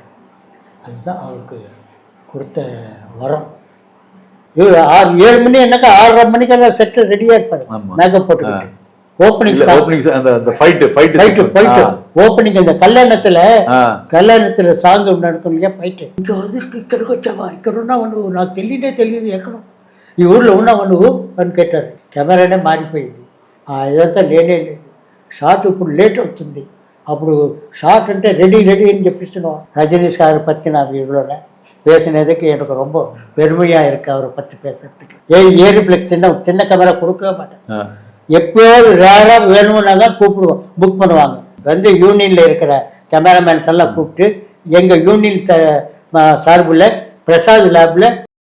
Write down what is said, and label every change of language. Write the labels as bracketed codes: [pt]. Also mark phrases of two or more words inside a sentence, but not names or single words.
[ta] அதுதான் அவருக்கு கொடுத்த வரம். 7 மணி என்னக்கா 6:30 மணிக்கெல்லாம் செட்டு ரெடியாக இருப்பார், மேக்கப் போட்டுக்கிட்டு. ஓப்பனிங் ஓப்பனிங் அந்த கல்யாணத்துல சாங் நடக்கும் இல்லையா, ஃபைட்டு. இங்கே வந்து [te] இక్కడికి వచ్చావా, ఇక్కడ ఉన్నావు నాకు తెలియదు ఎక్కడ ఈ ఊర్లో ఉన్నావు నువ్వు అని కేட்டாరు. కెమెరానే మారిపోయింది. ఇదంతా లేనే లేదు. షార్ట్ ఇప్పుడు లేట్ అవుతుంది. అప్పుడు షార్ట్ అంటే రెడీ అని చెప్పిస్తున్నావు. [ta] ரஜினி சார் பற்றி நான் வீடியோவில் பேசினதுக்கு எனக்கு ரொம்ப பெருமையாக இருக்குது. அவரை பற்றி பேசுறதுக்கு ஏரிப்ளெக்ஸ் சின்ன கேமரா கொடுக்க மாட்டேன். எப்போயாவது ரேராக வேணும்னா தான் கூப்பிடுவோம், புக் பண்ணுவாங்க. வந்து யூனியனில் இருக்கிற கேமராமேன்ஸ் எல்லாம் கூப்பிட்டு எங்கள் யூனியன் சார்பில் பிரசாத் லேபில்